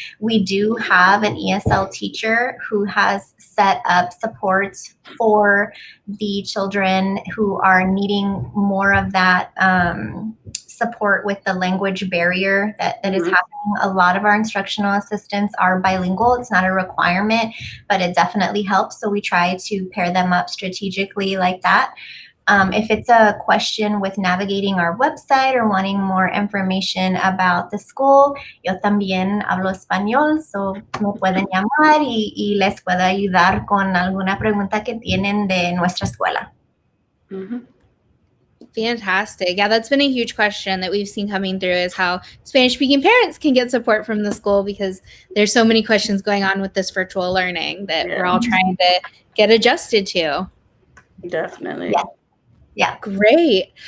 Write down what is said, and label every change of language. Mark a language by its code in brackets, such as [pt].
[en] We do have an ESL teacher who has set up support for the children who are needing more of that support with the language barrier that is happening. A lot of our instructional assistants are bilingual. It's not a requirement, but it definitely helps. So we try to pair them up strategically like that. If it's a question with navigating our website or wanting more information about the school, [es] yo también hablo español, so me pueden llamar y les puedo ayudar con alguna pregunta que tienen de nuestra escuela. Mm-hmm. [en] Fantastic. Yeah, that's been a huge question that we've seen coming through, is how Spanish-speaking parents can get support from the school, because there's so many questions going on with this virtual learning that we're all trying to get adjusted to. Definitely. Yeah. Great.